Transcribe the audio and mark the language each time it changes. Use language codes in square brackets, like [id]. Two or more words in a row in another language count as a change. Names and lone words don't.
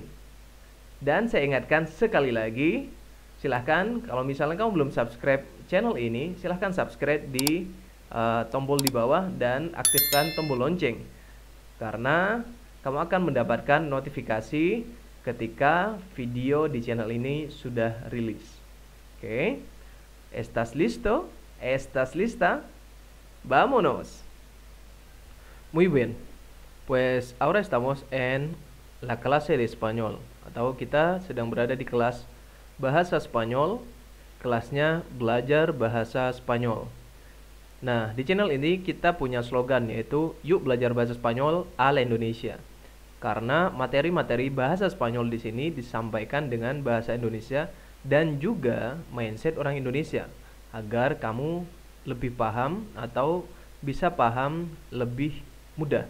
[id] Dan saya ingatkan sekali lagi, silahkan kalau misalnya kamu belum subscribe channel ini, silahkan subscribe di tombol di bawah dan aktifkan tombol lonceng. Karena kamu akan mendapatkan notifikasi ketika video di channel ini sudah rilis. Oke. [es] ¿Estás listo? ¿Estás lista? ¡Vámonos! Muy bien. Pues ahora estamos en la clase de español [id] atau kita sedang berada di kelas bahasa Spanyol, kelasnya belajar bahasa Spanyol. Nah, di channel ini kita punya slogan yaitu yuk belajar bahasa Spanyol ala Indonesia. Karena materi-materi bahasa Spanyol di sini disampaikan dengan bahasa Indonesia dan juga mindset orang Indonesia agar kamu lebih paham atau bisa paham lebih mudah.